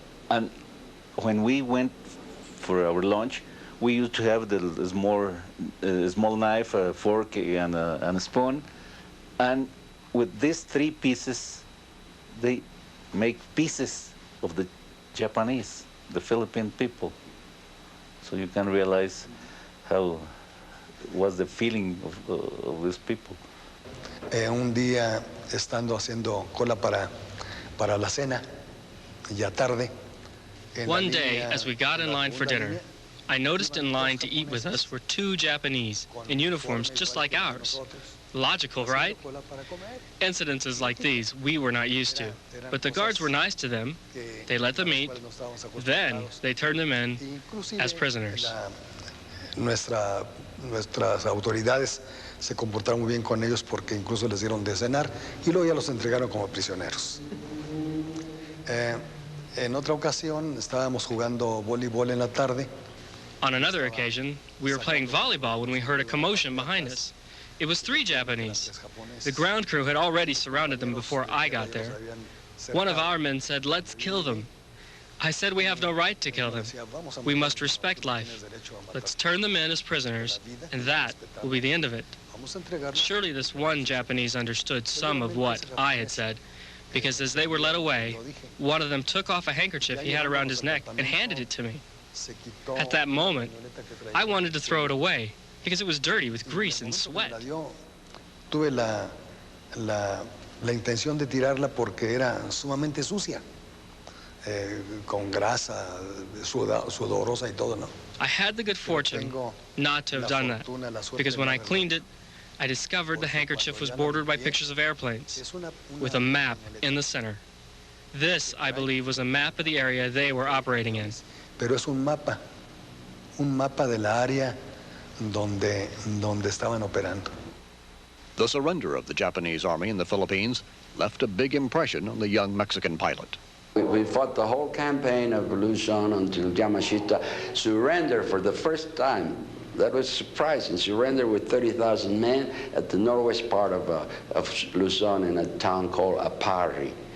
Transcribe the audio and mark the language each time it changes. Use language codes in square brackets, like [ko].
[en] And when we went for our lunch, we used to have the small knife, a fork, and a spoon. And with these three pieces, they make pieces of the Japanese, the Philippine people. So you can realize how was the feeling of these people. [es] Un día, estando haciendo cola para la cena, ya tarde. [en] One day, as we got in line for dinner, I noticed in line to eat with us were two Japanese in uniforms just like ours. Logical, right? Incidences like these we were not used to, but the guards were nice to them. They let them eat. Then they turned them in as prisoners. [es] Nuestras autoridades se comportaron muy bien con ellos porque incluso les dieron de cenar y luego ya los entregaron como prisioneros. En otra ocasión estábamos jugando voleibol en la tarde. [en] On another occasion, we were playing volleyball when we heard a commotion behind us. It was three Japanese. The ground crew had already surrounded them before I got there. One of our men said, "Let's kill them." I said, "We have no right to kill them. We must respect life. Let's turn them in as prisoners, and that will be the end of it." Surely this one Japanese understood some of what I had said, because as they were led away, one of them took off a handkerchief he had around his neck and handed it to me. At that moment, I wanted to throw it away, because it was dirty with grease and sweat. [es] Tuve la intención de tirarla porque era sumamente sucia. Con grasa, sudorosa y todo, ¿no? [en] I had the good fortune not to have done that, because when I cleaned it, I discovered the handkerchief was bordered by pictures of airplanes, with a map in the center. This, I believe, was a map of the area they were operating in. [es] Pero es un mapa de la área donde estaban operando. [en] The surrender of the Japanese army in the Philippines left a big impression on the young Mexican pilot. We fought the whole campaign of Luzon until Yamashita surrendered for the first time. That was surprising. Surrendered with 30,000 men at the northwest part of Luzon in a town called Apari.